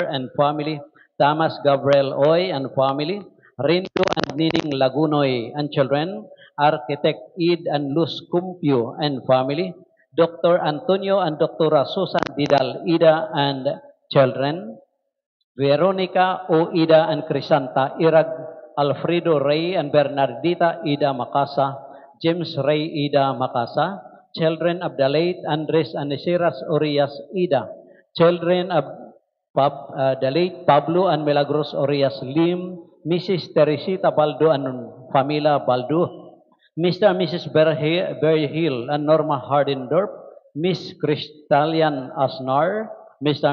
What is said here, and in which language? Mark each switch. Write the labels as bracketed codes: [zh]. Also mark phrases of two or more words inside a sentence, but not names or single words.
[en] and family, Thomas Gabriel Oy and family, Rindo and Nining Lagunoy and children, Architect Ed and Luz Cumpio and family, Dr. Antonio and Dr. Susan Didal Ida and children, Veronica O. Ida and Crisanta Irag, Alfredo Ray and Bernardita Ida Macasa, James Ray Ida Macasa, children of the late Andres and Nesiras Orias Ida, children of the late Pablo and Milagros Orias Lim, Mrs. Teresita Baldo and Famila Baldo, Mr. and Mrs. Berhill and Norma Hardendorp, Miss Crystallian Asnar, Mr.